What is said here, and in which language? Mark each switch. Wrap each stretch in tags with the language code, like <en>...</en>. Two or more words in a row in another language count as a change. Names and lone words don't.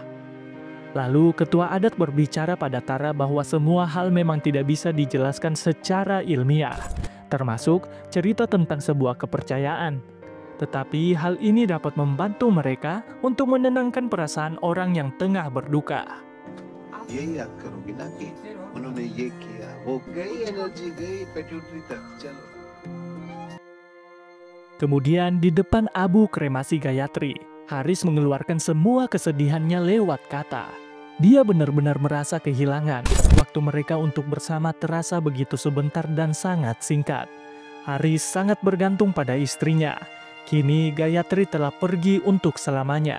<id>Lalu ketua adat berbicara pada Tara bahwa semua hal memang tidak bisa dijelaskan secara ilmiah, termasuk cerita tentang sebuah kepercayaan. Tetapi hal ini dapat membantu mereka untuk menenangkan perasaan orang yang tengah berduka.</id> <hi>यही याद करोगी ना कि उन्होंने ये किया, वो गई, एनर्जी गई पेट्यूटरी तक, चलो।</hi> <id>Kemudian di depan abu kremasi Gayatri, Haris mengeluarkan semua kesedihannya lewat kata. Dia benar-benar merasa kehilangan. Waktu mereka untuk bersama terasa begitu sebentar dan sangat singkat. Haris sangat bergantung pada istrinya. Kini Gayatri telah pergi untuk selamanya.</id>